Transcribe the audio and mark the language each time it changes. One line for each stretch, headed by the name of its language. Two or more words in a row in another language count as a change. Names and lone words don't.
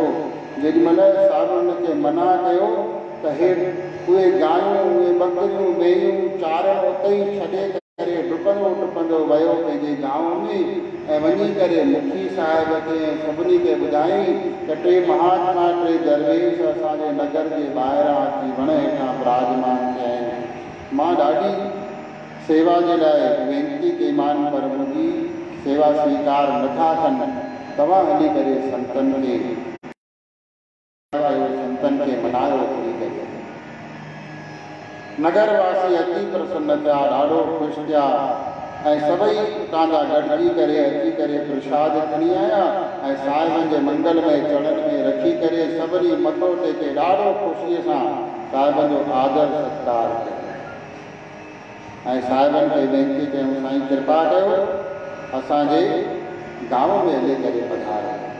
Sindhi: जेॾीमहिल साहिबनि हुनखे मना कयो त हे उहे गांयूं, उहे बकरियूं, मेंहियूं चारण उते ई छॾे करे डुकंदो वियो पंहिंजे गांव में, ऐं वञी करे मुखी साहिब खे सभिनी खे ॿुधाई त टे महात्मा, टे दरवेश असांजे नगर जे ॿाहिरां अची वण हेठां विराजमान थिया आहिनि। मां ॾाढी सेवा जे लाइ वेनती कईमान, पर मुंहिंजी सेवा स्वीकार नथा कनि। तव्हां हली करे संतनि खे मनायो थी करे। नगरवासी अति प्रसन्न थिया, ॾाढो ख़ुशि थिया, ऐं सभई उतां जा गॾिजी करे अची करे प्रसाद खणी आया ऐं साहिबनि जे मंगल में चढ़नि में रखी करे सभिनी मथो टेके ॾाढो ख़ुशीअ सां साहिबनि जो आदर सत्कार कयो। ऐं साहिबनि खे वेनती कयूं, साईं कृपा कयो, असांजे गांव में हली करे पधारो।